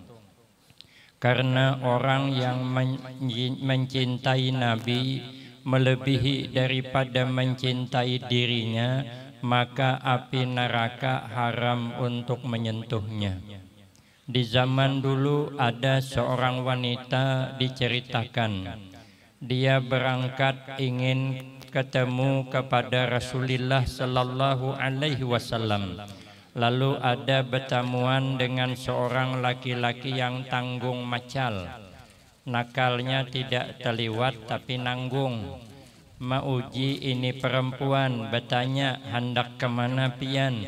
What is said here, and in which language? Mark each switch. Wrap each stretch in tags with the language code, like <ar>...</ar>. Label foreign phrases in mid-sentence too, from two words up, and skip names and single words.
<id>Karena orang yang mencintai Nabi melebihi daripada mencintai dirinya, maka api neraka haram untuk menyentuhnya. Di zaman dulu ada seorang wanita diceritakan, dia berangkat ingin ketemu kepada Rasulullah</id> <ar>صلى الله عليه وسلم.</ar> <id>Lalu ada bertemuan dengan seorang laki-laki yang tanggung macal.</id> <bjn>Nakalnya tidak terliwat tapi nanggung. Mauji ini perempuan, bertanya, hendak kemana pian?</bjn>